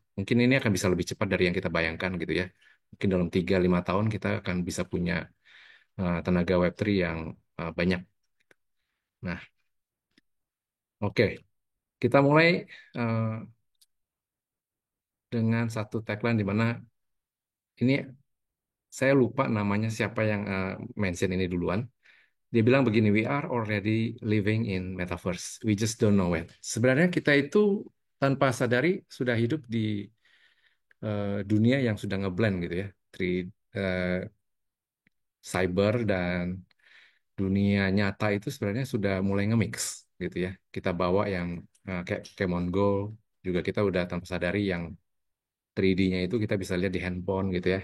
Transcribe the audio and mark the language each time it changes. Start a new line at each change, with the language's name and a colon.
Indonesian: Mungkin ini akan bisa lebih cepat dari yang kita bayangkan gitu ya. Mungkin dalam 3-5 tahun kita akan bisa punya tenaga Web3 yang banyak. Nah, oke. Kita mulai dengan satu tagline di mana ini saya lupa namanya siapa yang mention ini duluan. Dia bilang begini,
English: we are already living in metaverse, we just don't know it.
Indonesian: Sebenarnya kita itu tanpa sadari sudah hidup di dunia yang sudah ngeblend gitu ya, cyber dan dunia nyata itu sebenarnya sudah mulai nge-mix gitu ya. Kita bawa yang kayak Pokemon Go, juga kita udah tanpa sadari yang 3D-nya itu kita bisa lihat di handphone gitu ya.